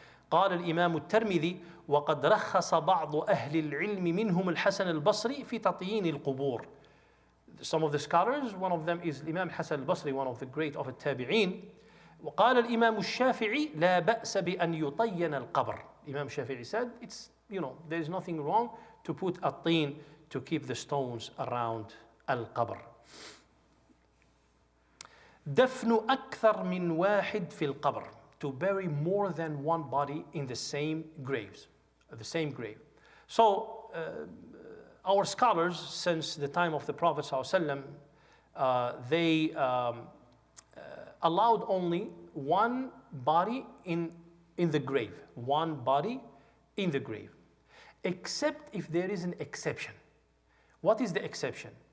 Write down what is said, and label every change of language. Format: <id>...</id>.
<ar>قال الإمام الترمذي وقد رخص بعض أهل العلم منهم الحسن البصري في تطيين القبور.</ar> <en>Some of the scholars, one of them is Imam Hassane al-Basri, one of the great of the Tabi'een.</en> <ar>وقال الإمام الشافعي لا بأس بأن يطين القبر.</ar> <en>Imam Shafi'i said, there is nothing wrong to put a tin to keep the stones around al-qabr.</en> <ar>دفن أكثر من واحد في القبر.</ar> <en>To bury more than one body in the same graves, the same grave. So our scholars, since the time of the Prophet ﷺ, they allowed only one body in the grave, one body in the grave, except if there is an exception. What is the exception?</en>